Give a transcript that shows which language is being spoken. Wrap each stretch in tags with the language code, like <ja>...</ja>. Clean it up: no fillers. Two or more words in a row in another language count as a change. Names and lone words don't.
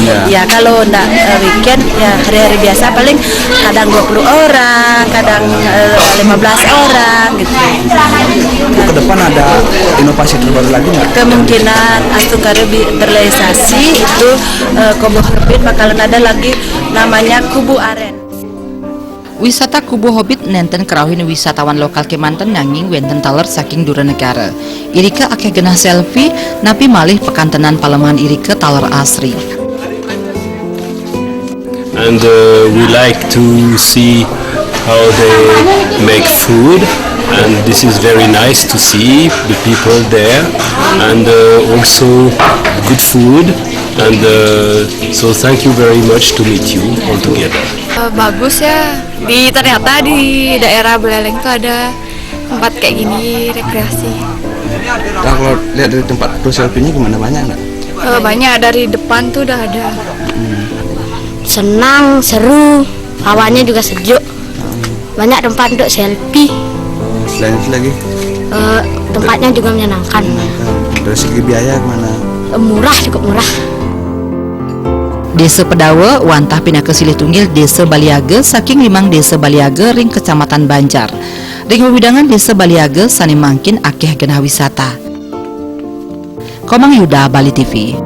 <id>Ya kalau enggak weekend ya hari-hari biasa paling kadang 20 orang, kadang 15 orang gitu. ke depan ada inovasi terbaru lagi nggak? Kemungkinan atau revitalisasi itu Kubu Hobbit bakalan ada lagi namanya Kubu Aren.</id> <ban>Wisata Kubu Hobbit nenten kerauhin wisatawan lokal Kemanten nanging wenten taler saking dura negara. Irike akeh genah selfie napi malih pekantenan Paleman irike taler asri.</ban> <en>And we like to see how they make food, and this is very nice to see the people there, and also good food, and so thank you very much to meet you all together.</en> <id>Bagus ya, ternyata di daerah Buleleng tuh ada tempat kayak gini rekreasi. Kalau lihat dari tempat foto selfie-nya gimana, banyak nggak? Banyak, dari depan tuh udah ada. Senang, seru, hawanya juga sejuk, banyak tempat untuk selfie. Selain itu lagi? Tempatnya juga menyenangkan. Dari segi biaya gimana? Murah, cukup murah.</id> <ban>Desa Pedawa wantah pindah ke silih tunggil Desa Baliaga saking limang Desa Baliaga ring Kecamatan Banjar. Ring wewidangan Desa Baliaga sani mangkin akeh genah wisata. Komang Yuda, Bali TV.</ban>